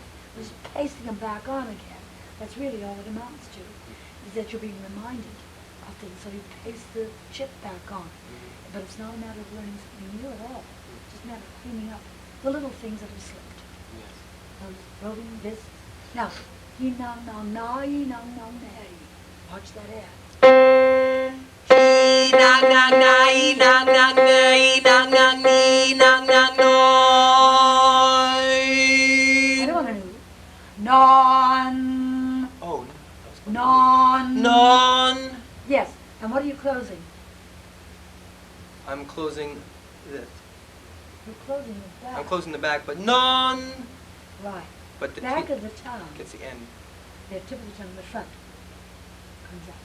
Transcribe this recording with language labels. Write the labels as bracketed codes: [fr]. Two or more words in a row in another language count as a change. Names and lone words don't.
[en] Just pasting them back on again. That's really all it amounts to, is that you're being reminded of things. So you paste the chip back on. But it's not a matter of learning something new at all. It's just a matter of cleaning up the little things that have slipped. Yes. Those roving discs. Now, ye na na na ye na na nay. Watch that ad. Nang nang nai nang nang nei nang nang ni nang nang noi. I don't want to know. Non. Oh, Non. non. Yes. And what are you closing? I'm closing this. You're closing the back. I'm closing the back, but non. Right. But the Back T of the tongue. gets the end. The tip of the tongue, the front comes out.